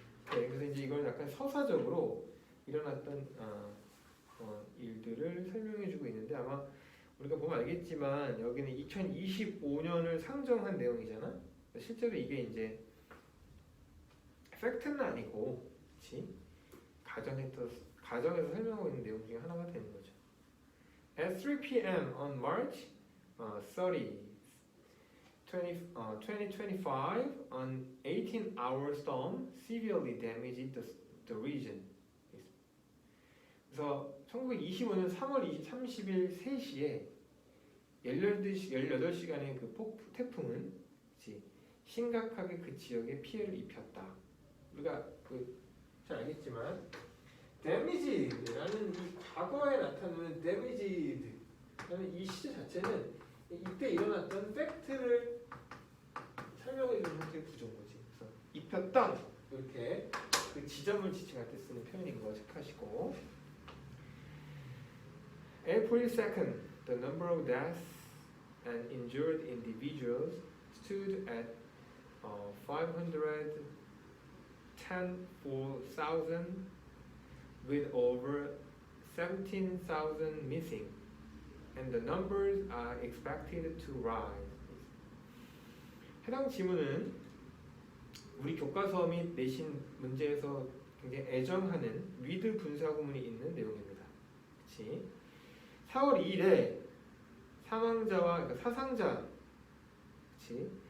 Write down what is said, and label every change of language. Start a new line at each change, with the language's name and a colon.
Korean: 네, 그래서 이제 이걸 약간 서사적으로 일어났던 일들을 설명해주고 있는데 아마 우리가 보면 알겠지만 여기는 2025년을 상정한 내용이잖아. 실제로 이게 이제 팩트는 아니고, 그렇지? 가정에서 설명하고 있는 내용 중에 하나가 되는 거죠.
English: At 3 p.m. on March 30, 2025, an 18-hour storm severely damaged the region.
Korean: 그래서 1925년 3월 30일 3시에 18시간의 그 태풍은 심각하게 그 지역에 피해를 입혔다. 우리가 잘 알겠지만 damage라는 이 과거에 나타나는 damage라는 이 시제 자체는 이때 일어났던 팩트를 설명해 주는 형태의 구조인 거지. 그래서 입혔던 이렇게 그 지점을 지칭할 때 쓰는 표현인 거 체크하시고.
English: April 2nd, the number of deaths and injured individuals stood at 510,000 with over 17,000 missing, and the numbers are expected to rise.
Korean: 해당 지문은 우리 교과서 및 내신 문제에서 굉장히 애정하는 with 분사구문이 있는 내용입니다. 그렇지? 4월 2일에 그러니까 사상자, 그치?